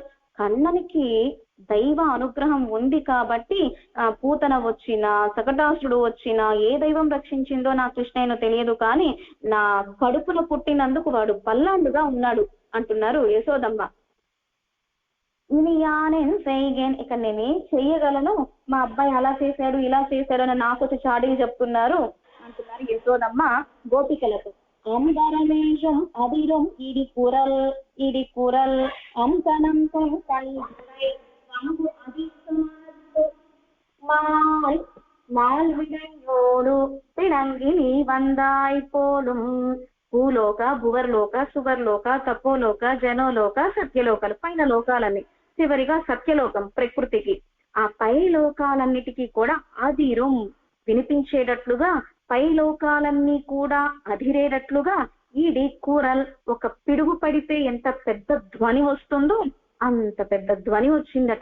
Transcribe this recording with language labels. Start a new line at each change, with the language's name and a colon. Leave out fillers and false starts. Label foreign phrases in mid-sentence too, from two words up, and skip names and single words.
Telugu: కన్ననికి దైవ అనుగ్రహం ఉంది కాబట్టి పూతన వచ్చినా సకటాసురుడు వచ్చినా ఏ దైవం రక్షించిందో నా కృష్ణయ్యను తెలియదు, కానీ నా కడుపున పుట్టినందుకు వాడు పల్లాండుగా ఉన్నాడు అంటున్నారు యశోదమ్మ.
Tamil: இனி யானேன் செய்கேன்,
Telugu: ఇక నేనే చెయ్యగలను, మా అబ్బాయి అలా చేశాడు ఇలా చేశాడు అని నాకు చాడీలు చెప్తున్నారు అంటున్నారు యశోదమ్మ గోపికలతో.
Tamil: அம்பரமேஷம் அதிரும் இடி குரல் அம்பனம் கண்களை மால் விடையோடு பிணங்கி நீ வந்தாய் போலும்.
Telugu: భూలోక, భువర్లోక, సువర్లోక, తపోలోక, జనోలోక, సత్యలోకాలు, పైన లోకాలన్నీ, చివరిగా సత్యలోకం ప్రకృతికి. ఆ పై లోకాలన్నిటికీ కూడా అదిరం వినిపించేటట్లుగా, పై లోకాలన్నీ కూడా అధిరేటట్లుగా
Tamil: இடி குரல்,
Telugu: ఒక పిడుగు పడితే ఎంత పెద్ద ధ్వని వస్తుందో అంత పెద్ద ధ్వని వచ్చిందట.